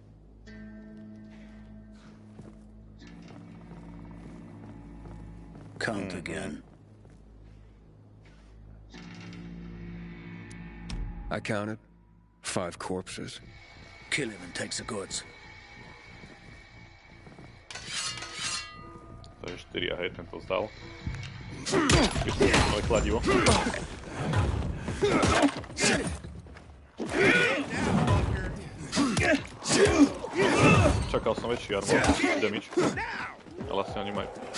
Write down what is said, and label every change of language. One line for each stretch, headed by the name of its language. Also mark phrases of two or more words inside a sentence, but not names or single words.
English: Count again. I counted 5 corpses. Kill him and take the goods.
Slovak: To je 4 a hej, ten to vzdal. Nové kladivo. Čakal som väčší
English: armor damage,
Slovak: ale asi ani majú.